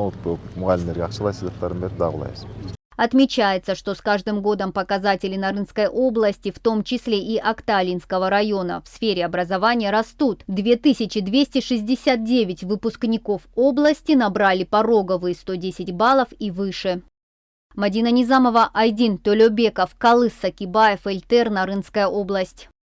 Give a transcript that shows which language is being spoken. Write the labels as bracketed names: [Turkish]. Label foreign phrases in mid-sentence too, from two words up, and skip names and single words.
[Russian] Отмечается, что с каждым годом показатели Нарынской области, в том числе и Акталинского района, в сфере образования растут. 2269 выпускников области набрали пороговые 110 баллов и выше. Мадина Низамова, Айдин Толёбеков, Калыс Сакибаев, Эльтер, Нарынская область.